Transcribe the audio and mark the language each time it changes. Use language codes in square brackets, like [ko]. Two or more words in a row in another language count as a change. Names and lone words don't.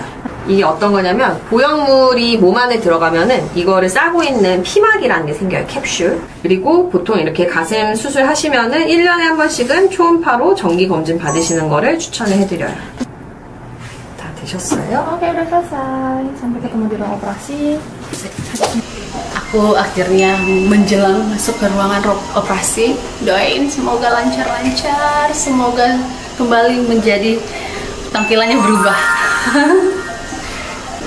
[ko] 이게 어떤 거냐면 보형물이 몸 안에 들어가면은 이거를 싸고 있는 피막이라는 게 생겨요. 캡슐. 그리고 보통 이렇게 가슴 수술하시면은 1년에 한 번씩은 초음파로 정기 검진 받으시는 거를 추천을 해드려요. 다 되셨어요? [id] Oke, udah selesai. Sampai ketemu di ruang operasi. Aku akhirnya menjelang masuk ke ruangan operasi. Doain semoga lancar-lancar, semoga kembali menjadi tampilannya berubah.